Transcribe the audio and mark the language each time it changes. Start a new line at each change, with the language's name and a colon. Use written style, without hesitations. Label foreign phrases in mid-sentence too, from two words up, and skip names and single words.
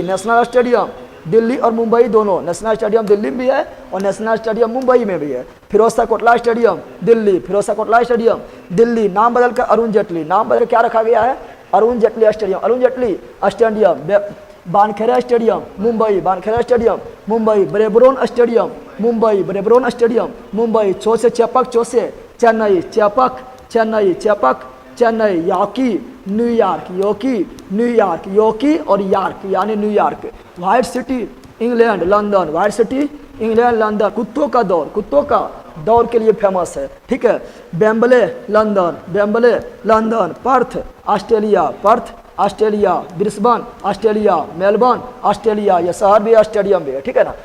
Hindi: नेशनल स्टेडियम दिल्ली और मुंबई दोनों, नेशनल स्टेडियम दिल्ली में भी है और नेशनल स्टेडियम मुंबई में भी है। फिरोज शाह कोटला स्टेडियम दिल्ली, फिरोज शाह कोटला स्टेडियम दिल्ली। नाम बदलकर अरुण जेटली, नाम बदल क्या रखा गया है, अरुण जेटली स्टेडियम, अरुण जेटली स्टेडियम। वानखेड़े स्टेडियम मुंबई, वानखेड़े स्टेडियम मुंबई। ब्रेबरोन स्टेडियम मुंबई, ब्रेबरोन स्टेडियम मुंबई। चौसे चेपक चौसे चेन्नई, चेपक चेन्नई, चेपक चेन्नई। याकी न्यूयॉर्क, योकी न्यूयॉर्क, योकी और यॉर्क यानी न्यूयॉर्क। वाइट सिटी इंग्लैंड लंदन, वाइट सिटी इंग्लैंड लंदन। कुत्तों का दौर, कुत्तों का दौर के लिए फेमस है, ठीक है। वेम्बले लंदन, वेम्बले लंदन। पर्थ ऑस्ट्रेलिया, पर्थ ऑस्ट्रेलिया। ब्रिस्बेन ऑस्ट्रेलिया, मेलबर्न ऑस्ट्रेलिया, ये शहर भी स्टेडियम भी है, ठीक है ना।